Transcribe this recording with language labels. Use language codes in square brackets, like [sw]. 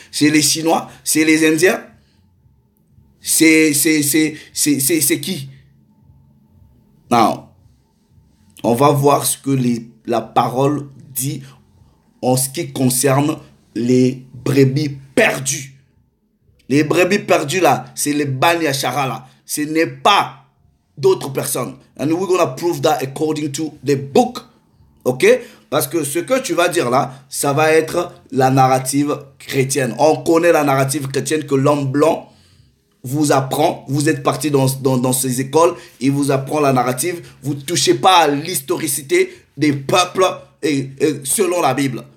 [fr] C'est les Chinois? C'est les Indiens? C'est qui? Non. On va voir ce que la parole dit en ce qui concerne les brebis perdues. Les brebis perdues là, c'est les Bani Yashara là. Ce n'est pas d'autres personnes. [en] And we're going to prove that according to the book. [fr] Ok? Parce que ce que tu vas dire là, ça va être la narrative chrétienne. On connaît la narrative chrétienne que l'homme blanc vous apprend. Vous êtes parti dans ces écoles, il vous apprend la narrative. Vous ne touchez pas à l'historicité des peuples et selon la Bible.